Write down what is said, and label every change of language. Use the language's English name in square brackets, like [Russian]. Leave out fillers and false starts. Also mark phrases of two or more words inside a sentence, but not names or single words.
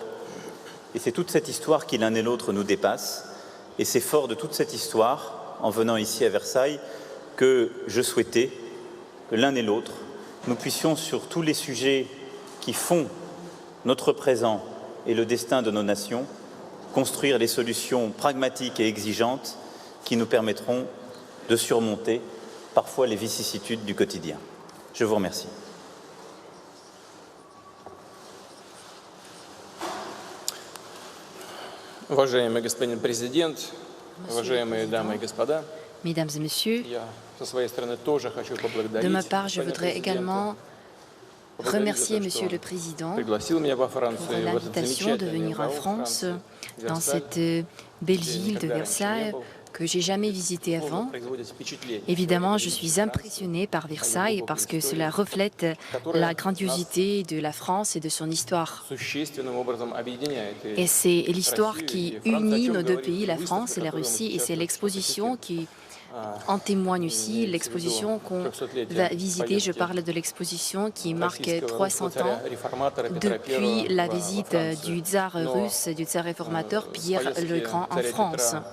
[French] Et c'est toute cette histoire qui l'un et l'autre nous dépasse, et c'est fort de toute cette histoire, en venant ici à Versailles, que je souhaitais que l'un et l'autre, nous puissions sur tous les sujets qui font notre présent et le destin de nos nations, construire des solutions pragmatiques et exigeantes qui nous permettront de surmonter parfois les vicissitudes du quotidien. Je vous remercie. [Russian] Уважаемый господин президент, уважаемые дамы и господа, [French] Mesdames et Messieurs, [Russian] я со своей стороны тоже хочу поблагодарить. [French] de ma part, je voudrais également remercier Monsieur le Président [Russian] Пригласил меня во [French] pour [Russian] Францию, в этот [French] l'invitation de [Russian] замечательный [French] venir en [Russian] уголок [French] France, [Russian] Франции, [French] dans [Russian] Версаль, [French] cette belle [Russian] где [French] ville de [Russian] никогда раньше не [French] Versailles [Russian] был. [French] que j'ai jamais visitée avant. [Russian] Производит впечатление, [French] Évidemment, [Russian] что [French] je [Russian] это [French] suis [Russian] Франция, [French] impressionnée par Versailles parce que cela reflète la grandiosité de la France et de son histoire. [Russian] существенным образом объединяет. [French] Et c'est l'histoire qui unit nos deux pays, la France et la Russie, et c'est l'exposition qui en témoigne aussi, l'exposition qu'on va visiter. Je parle de l'exposition qui marque 300 ans depuis la visite du tsar russe, du tsar réformateur Pierre le Grand en France.